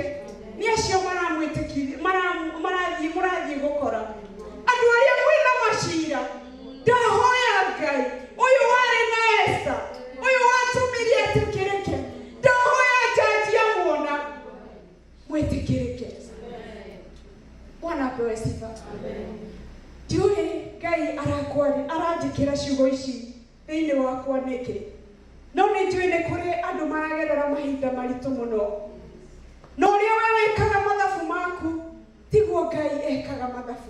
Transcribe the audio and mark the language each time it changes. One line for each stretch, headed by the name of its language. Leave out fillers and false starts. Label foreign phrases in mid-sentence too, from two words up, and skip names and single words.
Kikuyu: Nĩ acio mũrathiĩ gũkora. Andũ arĩa mwĩna macira ndahoya Ngai ũyũ warĩ na Esther, ũyũ watũmire etĩkĩrĩke, ndahoya jaji amuona mwĩtĩkĩrĩke.
Swahili: Bwana apewe sifa.
Kikuyu: Ndiũĩ Ngai aranjĩkĩra ciugo ici thĩinĩ wakwa nĩkĩ. No nĩ njũĩ nĩ kũrĩ andũ maragerera mahinda maritũ mũno. No ũrĩa we wĩkaga mathabu maku tiguo Ngai ekaga mathabu.